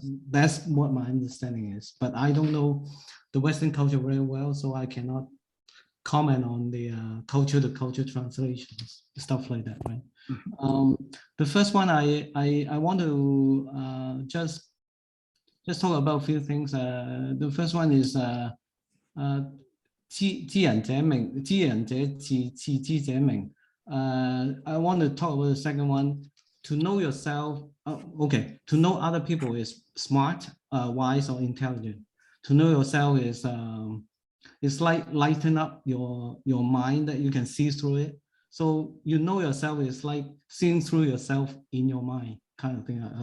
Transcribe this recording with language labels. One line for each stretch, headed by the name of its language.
English: That's what my understanding is, but I don't know the Western culture very well, so I cannot comment on the culture to culture translations, stuff like that, right? The first one, I want to just talk about a few things. The first one is
Chinese: 知人者明，知人者智，智之者明.
English: I want to talk about the second one. To know yourself, okay. To know other people is smart, wise, or intelligent. To know yourself is it's like lighten up your mind that you can see through it. So you know yourself is like seeing through yourself in your mind, kind of thing.